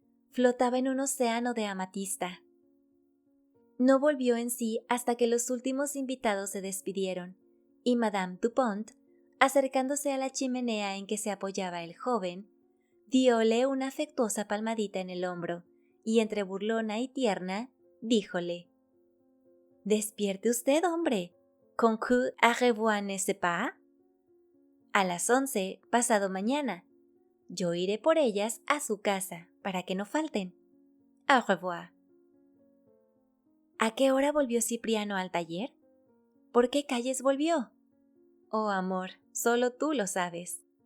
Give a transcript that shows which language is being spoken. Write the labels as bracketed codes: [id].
[es] Flotaba en un océano de amatista. No volvió en sí hasta que los últimos invitados se despidieron, y Madame Dupont, acercándose a la chimenea en que se apoyaba el joven, dióle una afectuosa palmadita en el hombro, y entre burlona y tierna, díjole: «Despierte usted, hombre. ¿Con que [fr] à revoir n'est-ce pas?» [es] A las 11, pasado mañana. Yo iré por ellas a su casa, para que no falten. [fr] Au revoir. [es] ¿A qué hora volvió Cipriano al taller? ¿Por qué calles volvió? Oh, amor, solo tú lo sabes.